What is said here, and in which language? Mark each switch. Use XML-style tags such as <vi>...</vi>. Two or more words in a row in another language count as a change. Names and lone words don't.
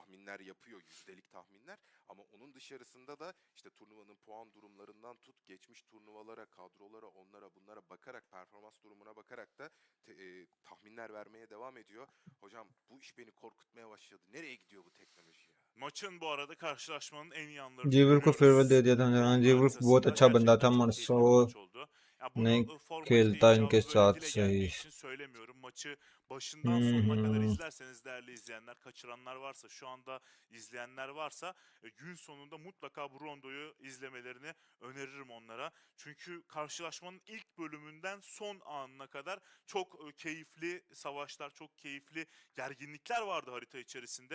<tr>tahminler yapıyor, yüzdelik tahminler. Ama onun dışarısında da işte turnuvanın puan durumlarından tut, geçmiş turnuvalara, kadrolara, onlara bunlara bakarak, performans durumuna bakarak da tahminler vermeye devam ediyor. Hocam bu iş beni korkutmaya başladı. Nereye gidiyor bu teknoloji ya? maçın bu arada karşılaşmanın en iyi anlarını</tr> <hi>जीवर को फेयरवेल दे दिया था.</hi> <tr>Puan</tr> <hi>जीवर</hi> <tr>haritasında</tr> <hi>बहुत अच्छा बंदा</hi> <tr>gerçekten</tr> <hi>था</hi> <tr>çok</tr> <hi>मगर</hi> <tr>keyifli</tr> <hi>सो</hi> <tr>bir maç oldu. Ya bunu</tr> <hi>नहीं</hi> <tr>formalite</tr> <hi>खेलता इनके</hi> <tr>icabı böyle</tr> <hi>साथ</hi> <tr>dile geldiği</tr> <hi>सही.</hi> <tr>için söylemiyorum. Maçı başından sonuna kadar izlerseniz değerli izleyenler, kaçıranlar varsa, şu anda izleyenler varsa gün sonunda mutlaka bu rondoyu izlemelerini öneririm onlara. Çünkü karşılaşmanın ilk bölümünden son anına kadar çok keyifli savaşlar, çok keyifli gerginlikler vardı harita içerisinde.</tr>